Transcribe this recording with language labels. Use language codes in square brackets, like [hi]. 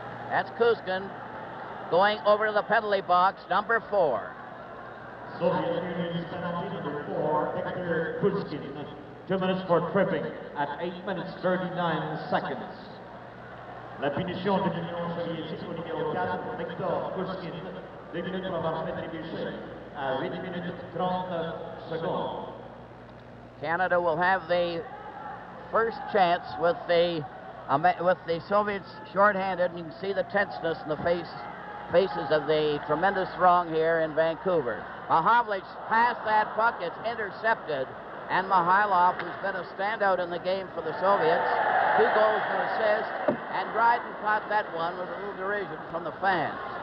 [en] That's Kuzkin going over to the penalty box, number 4. Soviet Union's penalty number 4, Victor Kuzkin. 2 minutes for tripping at 8 minutes 39 seconds. [fr] La punition de l'Union soviétique au numéro 4, Victor Kuzkin. 2 minutes pour avoir rétrébuché à 8 minutes 30 secondes. [en] Canada will have the first chance with the Soviets shorthanded, and you can see the tenseness in the faces of the tremendous throng here in Vancouver. Mahavlich passed that puck, it's intercepted, and Mihailov, who's been a standout in the game for the Soviets, 2 goals and an assist, and Dryden caught that one with a little derision from the fans.